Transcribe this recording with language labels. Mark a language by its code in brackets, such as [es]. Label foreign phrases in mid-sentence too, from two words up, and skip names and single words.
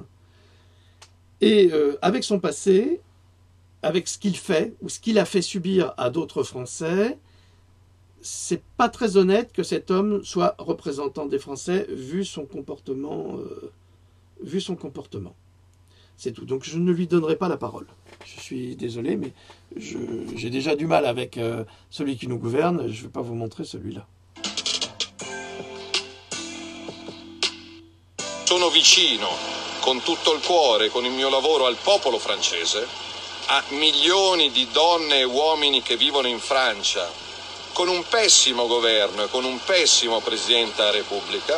[fr] Et avec son passé, avec ce qu'il fait, ou ce qu'il a fait subir à d'autres Français, c'est pas très honnête que cet homme soit représentant des Français vu son comportement. C'est tout. Donc je ne lui donnerai pas la parole. Je suis désolé, mais j'ai déjà du mal avec celui qui nous gouverne. Je ne vais pas vous montrer celui-là. [it] Sono vicino con tutto il cuore, con il mio lavoro al popolo francese, a milioni di donne e uomini che vivono in Francia, con un pessimo governo e con un pessimo Presidente della Repubblica.